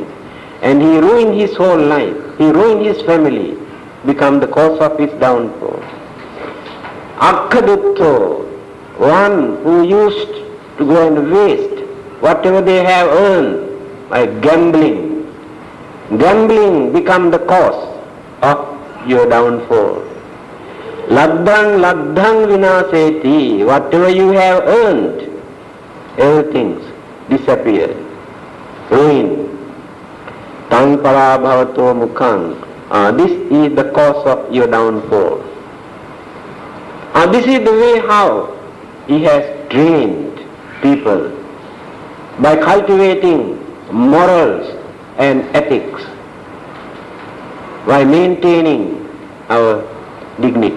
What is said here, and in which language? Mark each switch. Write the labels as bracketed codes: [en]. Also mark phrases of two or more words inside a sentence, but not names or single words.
[en] And he ruined his whole life, he ruined his family, become the cause of his downfall. Akkadutto, one who used to go and waste whatever they have earned by gambling. Gambling become the cause of your downfall. [pi] Labdhang, labdhang vinaseti, [en] whatever you have earned, everything disappears, ruin. [pi] Tang parabhavato mukhang. [en] This is the cause of your downfall. This is the way how he has trained people by cultivating morals and ethics, by maintaining our dignity.